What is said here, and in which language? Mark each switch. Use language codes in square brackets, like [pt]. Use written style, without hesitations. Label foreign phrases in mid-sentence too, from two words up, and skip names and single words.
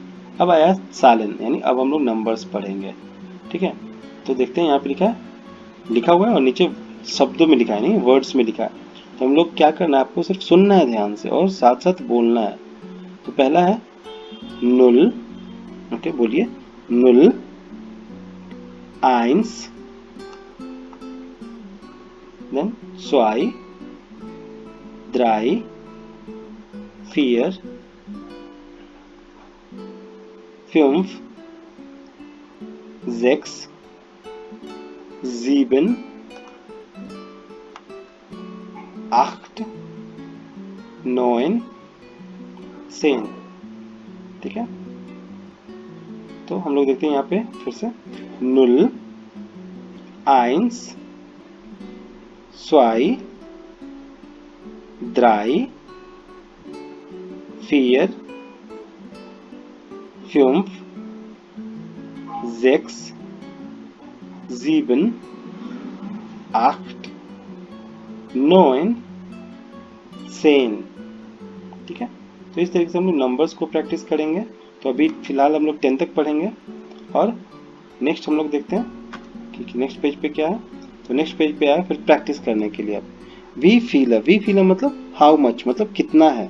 [hi] अब आया सालन, यानी अब हम लोग नंबर्स पढ़ेंगे। ठीक है, तो देखते हैं यहाँ पे लिखा हुआ है और नीचे शब्दों में लिखा है, नहीं वर्ड्स में लिखा है। तो हम लोग क्या करना है, आपको सिर्फ सुनना है ध्यान से और साथ साथ बोलना है। तो पहला है नुल। ओके, बोलिए नुल, [de] eins, then zwei, drei, vier, fünf, sechs, sieben, acht, neun, 10। [hi] ठीक है, तो हम लोग देखते हैं यहाँ पे फिर से नुल, [de] eins, zwei, drei, vier, fünf, sechs, sieben, acht, neun, 10। [hi] ठीक है, तो इस तरीके से हम लोग नंबर्स को प्रैक्टिस करेंगे। तो अभी फिलहाल हम लोग 10 तक पढ़ेंगे और नेक्स्ट हम लोग देखते हैं कि [en] next page [hi] पे क्या है। तो [en] next page [hi] पे आया फिर प्रैक्टिस करने के लिए। अब [de] wie viel [hi] मतलब [en] how much, [hi] मतलब कितना है।